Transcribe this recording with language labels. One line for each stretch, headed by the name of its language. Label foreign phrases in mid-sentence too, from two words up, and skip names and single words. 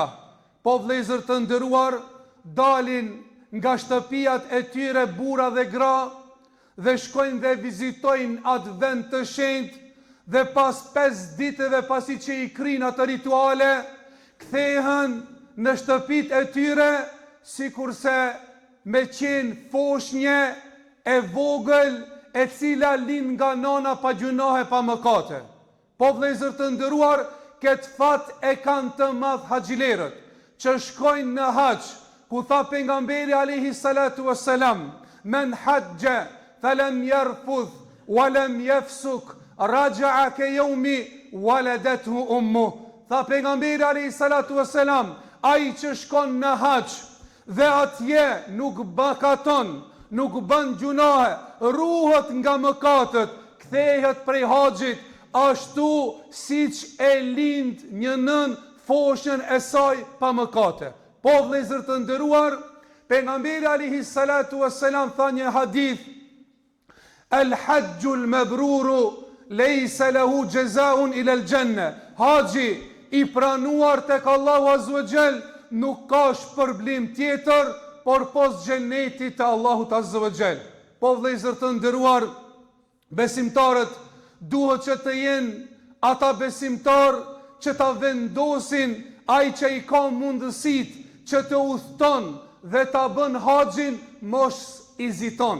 Albanian: Po vëllezër të nderuar, dalin nga shtëpiat e tyre burra dhe gra dhe shkojnë dhe vizitojnë atë vend të shenjtë, dhe pas 5 ditëve pasi që i krinë atë rituale, kthehen në shtëpit e tyre sikurse me qenë foshnje e vogël e cila lind nga nana pa gjunohe pa mëkate. Po vëllezër të nderuar, këtë fat e kanë të madh haxhilerët, që shkojnë në hax, ku tha pejgamberi
Arabic: عليه الصلاة والسلام, من حج فلم يرفث ولم يفسق رجع كيوم ولدته أمه.
Albanian: Tha pejgamberi
Arabic: عليه الصلاة والسلام,
Albanian: ai që shkon në hax dhe atje nuk bakaton, nuk bën gjunahe, ruhet nga mëkatet, kthehet prej haxhit, ashtu siç e lind një nën foshnjën e saj pa mëkate. Po vëllezër të nderuar, pejgamberi
Arabic: عليه الصلاة والسلام
Albanian: tha një hadith,
Arabic: الحج المبرور ليس له جزاء إلا الجنة.
Albanian: Haxhi i pranuar tek Allahu
Arabic: عز وجل
Albanian: nuk ka shpërblim tjetër por pos xhenetit të Allahut
Arabic: عز وجل.
Albanian: Po vëllezër të nderuar, besimtarët duhet që të jenë ata besimtar që ta vendosin ai që i ka mundësitë që të udhton dhe ta bën haxhin, mos eziton.